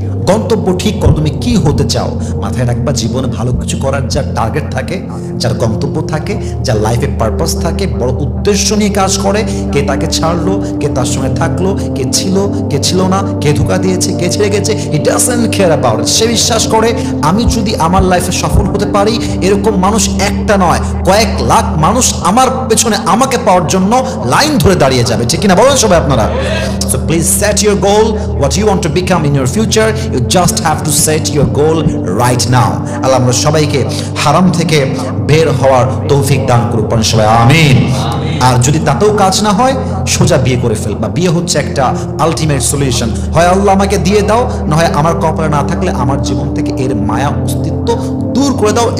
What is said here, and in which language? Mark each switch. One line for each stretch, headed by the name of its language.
Bangla: গন্তব্য ঠিক করো, তুমি কি হতে চাও। মাথায় রাখবা, জীবনে ভালো কিছু করার যার টার্গেট থাকে, যার গন্তব্য থাকে, যার লাইফে পারপাস থাকে, বড় উদ্দেশ্য নিয়ে কাজ করে, কে তাকে ছাড়লো, কে তার সঙ্গে থাকলো, কে ছিল, কে ছিল না, কে ধোকা দিয়েছে, কে ছেড়ে গেছে,
English: He doesn't care about it.
Bangla: সে বিশ্বাস করে আমি যদি আমার লাইফে সফল হতে পারি, এরকম মানুষ একটা নয়, কয়েক লাখ মানুষ আমার পেছনে আমাকে পাওয়ার জন্য লাইন ধরে দাঁড়িয়ে যাবে। ঠিক কিনা বলেন সবাই আপনারা?
English: So please set your goal, what you want to become in your future. You just have to set your goal right now.
Bangla: আল্লাহ আমরা সবাইকে হারাম থেকে বের হওয়ার তৌফিক দান করুক, সবাই আমিন। আর যদি তাতেও কাজ না হয়, সোজা বিয়ে করে ফেলবা। বিয়ে হচ্ছে একটা আলটিমেট সলিউশন। হয় আল্লাহ আমাকে দিয়ে দাও, না হয় আমার কপালে না থাকলে আমার জীবন থেকে এর মায়া অস্তিত্ব দূর করে দাও।